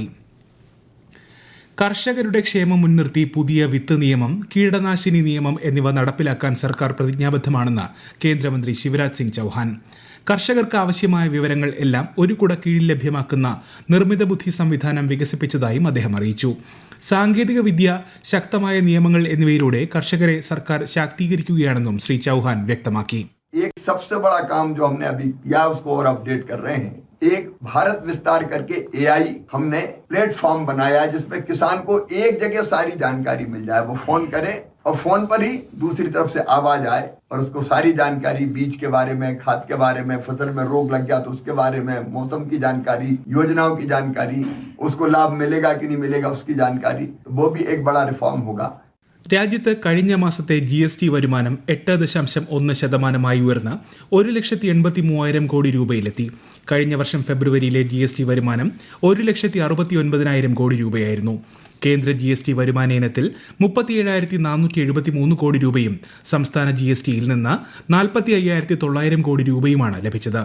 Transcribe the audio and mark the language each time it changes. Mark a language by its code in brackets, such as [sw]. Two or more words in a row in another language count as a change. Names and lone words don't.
[ml] കർഷകരുടെ ക്ഷേമം മുൻനിർത്തി പുതിയ വിത്ത് നിയമം, കീടനാശിനി നിയമം എന്നിവ നടപ്പിലാക്കാൻ സർക്കാർ പ്രതിജ്ഞാബദ്ധമാണെന്ന് കേന്ദ്രമന്ത്രി ശിവരാജ് സിംഗ് ചൌഹാൻ. കർഷകർക്ക് ആവശ്യമായ വിവരങ്ങൾ എല്ലാം ഒരു കുട കീഴിൽ ലഭ്യമാക്കുന്ന നിർമ്മിത ബുദ്ധി സംവിധാനം വികസിപ്പിച്ചതായും അദ്ദേഹം അറിയിച്ചു. സാങ്കേതിക വിദ്യ, ശക്തമായ നിയമങ്ങൾ എന്നിവയിലൂടെ കർഷകരെ സർക്കാർ ശാക്തീകരിക്കുകയാണെന്നും ശ്രീ ചൌഹാൻ വ്യക്തമാക്കി. [hi] एक भारत विस्तार करके AI हमने प्लेटफॉर्म बनाया है जिसमें किसान को एक जगह सारी जानकारी मिल जाए. वो फोन करे और फोन पर ही दूसरी तरफ से आवाज आए और उसको सारी जानकारी, बीज के बारे में, खाद के बारे में, फसल में रोग लग गया तो उसके बारे में, मौसम की जानकारी, योजनाओं की जानकारी, उसको लाभ मिलेगा कि नहीं मिलेगा उसकी जानकारी. तो वो भी एक बड़ा रिफॉर्म होगा. [ml] രാജ്യത്ത് കഴിഞ്ഞ മാസത്തെ GST വരുമാനം 8.1% ഉയർന്ന് 1,83,000 കോടി രൂപയിലെത്തി. കഴിഞ്ഞ വർഷം ഫെബ്രുവരിയിലെ GST വരുമാനം 1,69,000 കോടി രൂപയായിരുന്നു. കേന്ദ്ര GST വരുമാന ഇനത്തിൽ 37,473 കോടി രൂപയും സംസ്ഥാന GSTയിൽ നിന്ന് 45,900 കോടി രൂപയുമാണ് ലഭിച്ചത്.